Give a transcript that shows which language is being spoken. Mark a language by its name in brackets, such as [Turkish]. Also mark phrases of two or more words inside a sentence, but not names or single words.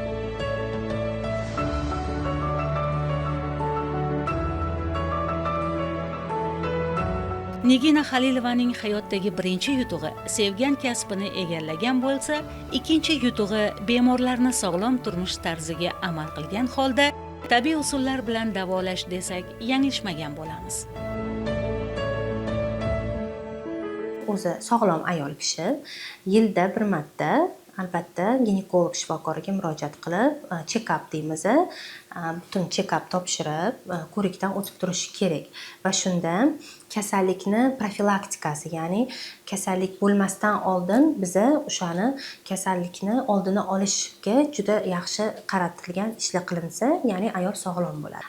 [Uzbek] Nigina Halilovaning hayotdagi birinchi yutug'i sevgan kasbini egallagan bo'lsa, ikkinchi yutug'i bemorlarni sog'lom turmush tarziga amal qilgan holda tabiiy usullar bilan davolash desak, yanglishmagan bo'lamiz. O'zi sog'lom ayol kishi yilda bir marta albatta ginekolog shifokoriga murojaat qilib, check-up deymiz, butun check-up topshirib, ko'rikdan o'tib turishi kerak va shunda kasallikni profilaktikasi, ya'ni kasallik bo'lmasdan oldin biza o'shani kasallikni oldini olishga juda yaxshi qaratilgan ishlar qilinsa, ya'ni ayol sog'lom bo'ladi.